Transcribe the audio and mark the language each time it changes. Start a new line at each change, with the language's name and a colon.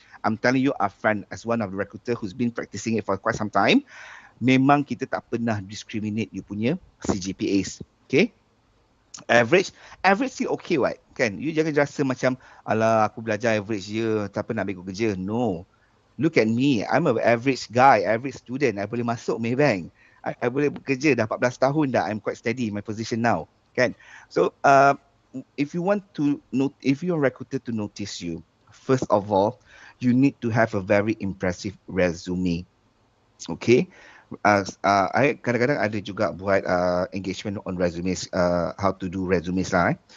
English: I'm telling you, our friend, as one of the recruiter who's been practicing it for quite some time,
Malay: memang kita tak pernah discriminate you punya CGPAs.
English: Okay, average still okay, right?
Malay: Kan, you jangan rasa macam alah aku belajar average je, tak pernah ambil kerja.
English: No, look at me, I'm an average guy, average student.
Malay: I boleh masuk Maybank, I boleh bekerja dah 14 tahun dah.
English: I'm quite steady in my position now, kan? So if you want recruiter to notice you, first of all you need to have a very impressive resume. Okay, I
Malay: kadang-kadang ada juga buat
English: engagement on resumes, how to do resumes lah.